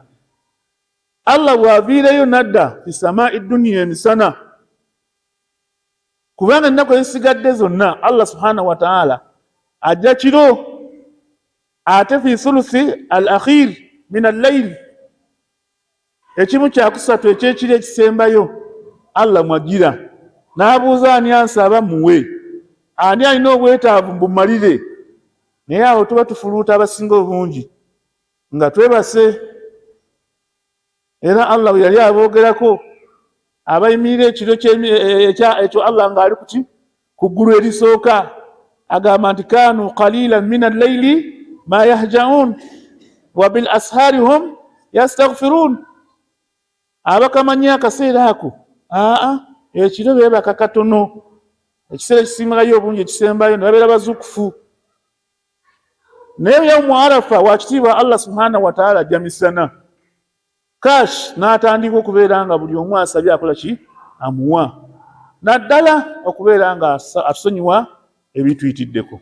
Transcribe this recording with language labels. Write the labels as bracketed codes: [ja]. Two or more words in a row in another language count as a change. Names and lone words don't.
[lg] Allah bw'aviireyo nadda [ar] في سماء الدنيا [lg] emisana, kubanga ennaku ezisigadde zonna [ar] الله سبحانه وتعالى [lg] ajja kiro ate [ar] في ثلث الآخر من الليل, [lg] ekimu kyakusatu ekyekiro ekisembayo Allah mwagira n'abuuza ani ansaba muwe, ani alina obwetaavu mbumalire. Naye awo tuba tufuluuta abasinga obungi nga twebase. Era Allah bwe yali aboogerako abayimirira ekiro ekyo Allah ng'ali kuki ku ggulu erisooka agamba nti [ar] كانوا قليلا من الليل ما يهجعون وبالأسحار هم يستغفرون. [lg] Abakamanya akaseera ako ekiro beebaka katono, ekiseera ekisingayo obungi ekisembayo ne babeera bazukufu. Naye [ar] يوم عرفة [lg] wakitiibwa [ar] الله سبحانه وتعالى [lg] ajja misana kash n'atandika okubeera nga buli omu asabye akola ki amuwa, naddala okubeera nga atusonyiwa ebituyitiddeko.